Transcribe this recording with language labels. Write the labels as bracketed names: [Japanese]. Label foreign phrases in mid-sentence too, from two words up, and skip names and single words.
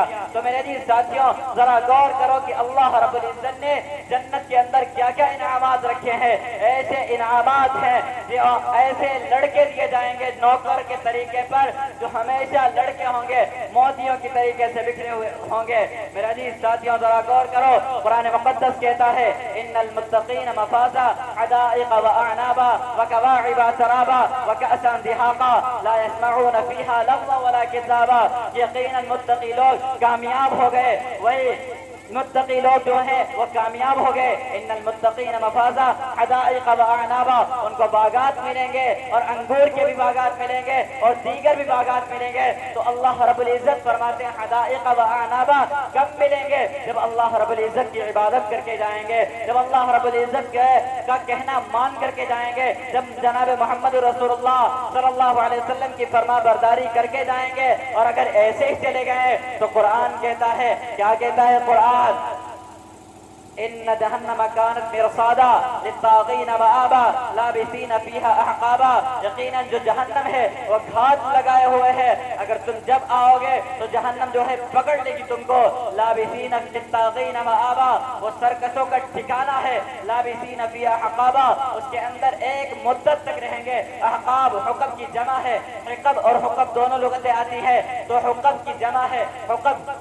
[Hindi] तो मेरे जी साथियों, जरा गौर करो कि [Arabic] الله رب العزة [Hindi] ने जन्नत के अंदर क्या क्या इनामात रखे हैं। ऐसे इनामात हैं जो ऐसे लड़के दिए जाएंगे नौकर के तरीके पर, जो हमेशा लड़के होंगे, मोतियों की तरीके से बिखरे हुए होंगे। मेरा जी साथियों, जरा गौर करो, कुरान मुक़द्दस कहता है [Arabic] إن للمتقين مفازا حدائق وأعنابا وكواعب أترابا وكأسا دهاقا لا يسمعون فيها لغوا ولا كذابا. [Hindi] यकीनन मुत्तकी लोग कामयाब हो गए, वही मुत्तकी लोग जो हैं वो कामयाब हो गए। [Arabic] إن للمتقين مفازا حدائق وأعنابا, [Hindi] उनको बागात मिलेंगे और अंगूर के भी बागात मिलेंगे और दीगर भी बागात मिलेंगे। तो [Arabic] الله رب العزة [Hindi] फरमाते हैं [Arabic] حدائق وأعنابا [Hindi] कब मिलेंगे? जब [Arabic] الله رب العزة [Hindi] की इबादत करके जाएंगे, जब [Arabic] الله رب العزة [Hindi] का कहना मान करके जाएंगे, जब जनाब मोहम्मद [Arabic] رسول الله صلى الله عليه وسلم [Hindi] की फरमाबरदारी करके जाएंगे। और अगर ऐसे ही चले गए तो कुरान कहता है, क्या कहता है कुरान? [Arabic] إن جهنم كانت مرصادا للطاغين مآبا لابثين فيها أحقابا. [Hindi] यकीनन जो जहन्नम है वो घात लगाए हुए है, अगर तुम जब आओगे तो जहन्नम जो है पकड़ लेगी तुमको। [Arabic] لابثين للطاغين مآبا, [Hindi] वो सरकसों का ठिकाना है। [Arabic] لابثين فيها أحقابا, [Hindi] उसके अंदर एक मुद्दत तक रहेंगे। अहकाब हुक्म की जमा है, हिकब और हुक्म दोनों लुगतें आती है, तो हुक्म की जमा है हुक्म।